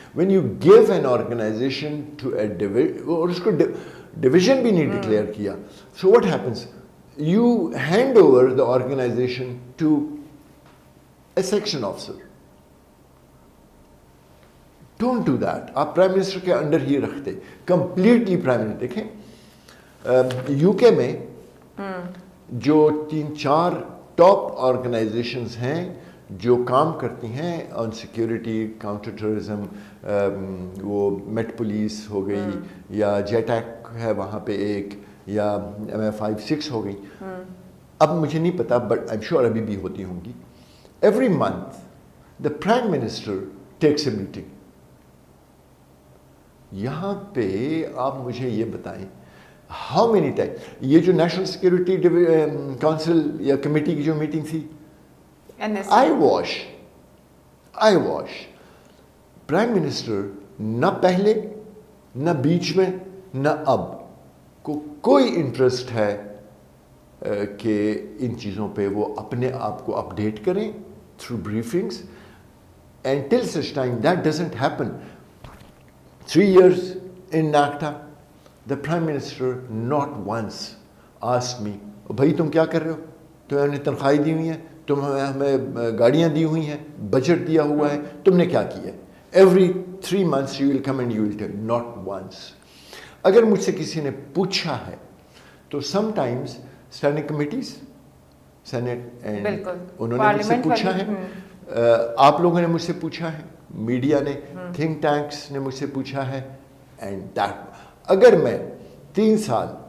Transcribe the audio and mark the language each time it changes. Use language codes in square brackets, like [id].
[en] When you give an organization to a division, [ur] اور اس کو division بھی نہیں ڈکلیئر کیا, [en] so what happens? You hand over the organization to a section officer. Don't do that. [ur] آپ prime minister کے under ہی رکھتے, completely prime minister. دیکھیں you کے میں جو 3-4 ٹاپ آرگنائزیشنز ہیں جو کام کرتی ہیں [en] on security counter terrorism, [ur] وہ میٹ پولیس ہو گئی یا جیٹیک ہے وہاں پہ ایک, یا MI5-6 ہو گئی. اب مجھے نہیں پتا [en] but I am sure [ur] ابھی بھی ہوتی ہوں گی. [en] Every month the prime minister takes a meeting. [ur] یہاں پہ آپ مجھے یہ بتائیں [en] how many time [ur] یہ جو نیشنل سیکورٹی کونسل یا کمیٹی کی جو میٹنگ تھی, [en] eyewash [ur] پرائم منسٹر نہ پہلے نہ بیچ میں نہ اب کو کوئی انٹرسٹ ہے کہ ان چیزوں پہ وہ اپنے آپ کو اپڈیٹ کریں through briefings. [en] And till such time that doesn't happen. 3 years in NACTA, the Prime Minister not once asked me, [ur] بھائی تم کیا کر رہے ہو, تمہیں ہم نے تنخواہیں دی ہوئی ہیں, تمہیں ہمیں گاڑیاں دی ہوئی ہیں, بجٹ دیا ہوا ہے, تم نے کیا کیا ہے. [en] Every 3 months you will come and you will tell, not once. [ur] اگر مجھ سے کسی نے پوچھا ہے تو [en] sometimes standing committees, [ur] Senate and انہوں نے مجھ سے پوچھا ہے, آپ لوگوں نے مجھ سے پوچھا ہے, میڈیا نے, تھنک ٹینکس نے مجھ سے پوچھا ہے. [en] and that [ur] اگر میں 3 سال